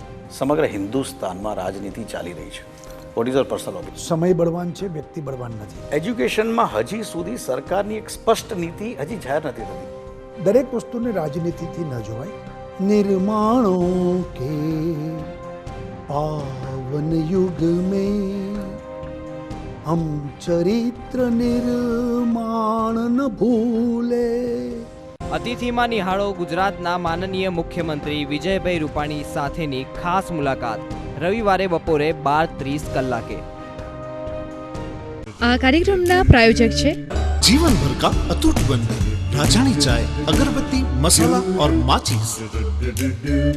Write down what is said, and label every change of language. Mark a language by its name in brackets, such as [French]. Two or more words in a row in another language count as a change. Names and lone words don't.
[Gujarati] સમગ્ર હિન્દુસ્તાનમાં રાજનીતિ ચાલી રહી છે. [English] What is your personal opinion? [Gujarati] સમય બળવાન છે, વ્યક્તિ બળવાન નથી. એજ્યુકેશનમાં હજી સુધી સરકારની એક સ્પષ્ટ નીતિ હજી જાહેર નથી થતી. દરેક વસ્તુને રાજનીતિથી ન જોવાય. [Hindi] निर्माणो के पावन युग में हम चरित्र निर्माण न भूले. [Gujarati] અતિથિમાં નિહાળો ગુજરાતના માનનીય મુખ્યમંત્રી વિજયભાઈ રૂપાણી સાથેની ખાસ મુલાકાત રવિવારે બપોરે 12:30 કલાકે. આ કાર્યક્રમના પ્રાયોજક છે [Hindi] जीवन भर का अटूट बंधन राजानी चाय, अगरबत्ती, मसाला और माचिस.